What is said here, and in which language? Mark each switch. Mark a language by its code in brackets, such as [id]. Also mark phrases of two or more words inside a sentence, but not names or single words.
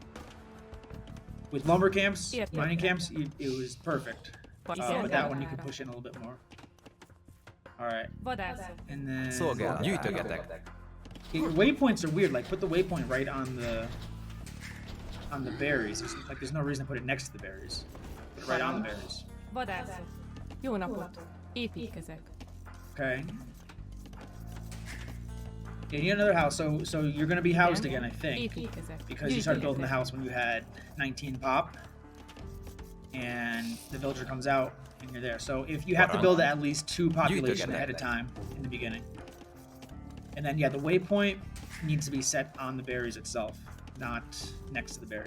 [en] With lumber camps, mining camps, it was perfect. But that one you can push in a little bit more. All right. [hu] Vadászok. [en] And then [hu] Szolgálat. Gyűjtögetek. [en] your waypoints are weird. Like put the waypoint right on the berries. There's no reason to put it next to the berries. Put it right on the berries. [hu] Vadászok. Jó napot. Építkezek. [en] Okay. Yeah, you need another house. So you're gonna be housed again, I think, [hu] Építkezek. [en] because you started building the house when you had 19 pop, and the villager comes out and you're there. So if you have to build at least 2 population ahead of time in the beginning, and then yeah, the waypoint needs to be set on the berries itself, not next to the berries.